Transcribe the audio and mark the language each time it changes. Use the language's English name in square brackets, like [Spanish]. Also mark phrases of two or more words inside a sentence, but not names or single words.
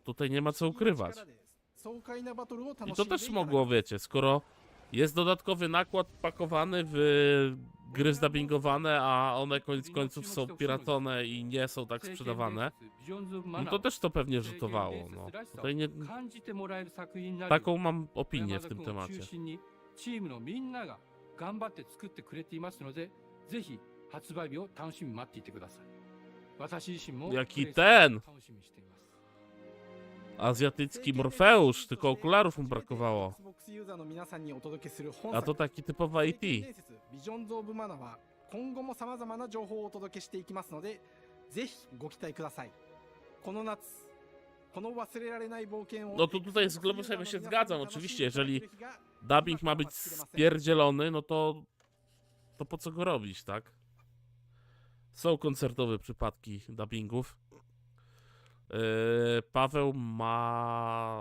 [Polish] Tutaj nie ma co ukrywać. I to też mogło, wiecie, skoro jest dodatkowy nakład pakowany w gry zdubbingowane, a one koniec końców są piracone i nie są tak sprzedawane, no to też to pewnie rzutowało, no. Tutaj nie... Taką mam opinię w tym temacie. [Japanese] チームのみんなが頑張って作ってくれていますので、ぜひ発売日を楽しみに待っていてください。私自身も [Polish] Jaki ten azjatycki Morfeusz, tylko okularów mu brakowało. A to taki typowy IT. [Japanese] ビジョンズ・オブ・マナは今後もさまざまな情報をお届けしていきますので、ぜひご期待ください。この夏、この忘れられない冒険を [Polish] No to tutaj z Globusem się zgadzam, oczywiście, jeżeli dubbing ma być spierdzielony, no to po co go robić, tak? Są koncertowe przypadki dubbingów. Paweł ma...